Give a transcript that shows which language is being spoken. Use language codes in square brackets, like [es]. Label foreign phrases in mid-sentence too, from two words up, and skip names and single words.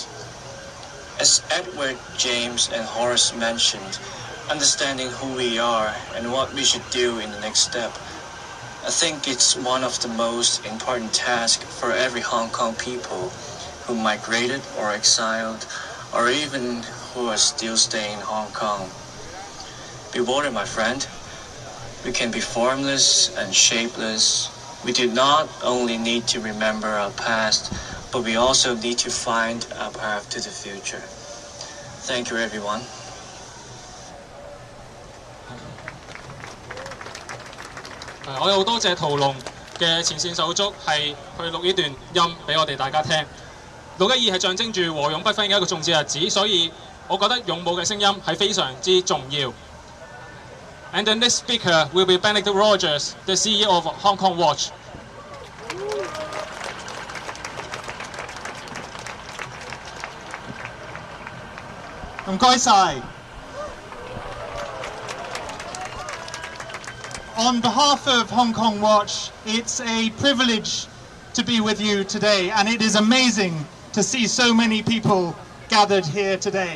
[en] As Edward, James, and Horace mentioned, understanding who we are and what we should do in the next step, I think it's one of the most important tasks for every Hong Kong people who migrated or exiled, or even who are still staying in Hong Kong. Be water, my friend. We can be formless and shapeless. We do not only need to remember our past, but we also need to find our path to the future. Thank you, everyone. [yue] 我有好多謝屠龍嘅前線手足係去錄呢段音俾我哋大家聽。612係象徵住和勇不分嘅一個重要日子，所以我覺得勇武嘅聲音係非常之重要。 [en] And the next speaker will be Benedict Rogers, the CEO of Hong Kong Watch. On behalf of Hong Kong Watch, it's a privilege to be with you today, and it is amazing to see so many people gathered here today.